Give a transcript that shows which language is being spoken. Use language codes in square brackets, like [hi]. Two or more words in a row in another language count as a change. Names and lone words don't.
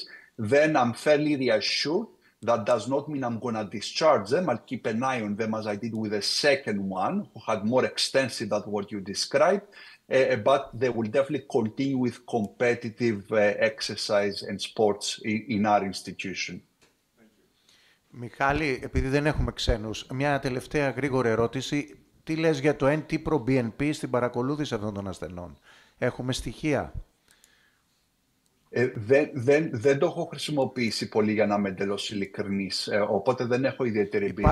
[en] Then I'm fairly reassured. That does not mean I'm going to discharge them. I'll keep an eye on them as I did with the second one, who had more extensive than what you described. But they will definitely continue with competitive exercise and sports in our institution. [el] Μιχάλη, επειδή δεν έχουμε ξένους, μια τελευταία γρήγορη ερώτηση. Τι λες για το NT-proBNP στην παρακολούθηση αυτών των ασθενών? Έχουμε στοιχεία? Δεν το έχω χρησιμοποιήσει πολύ για να είμαι εντελώς ειλικρινής, οπότε δεν έχω ιδιαίτερη εμπειρία.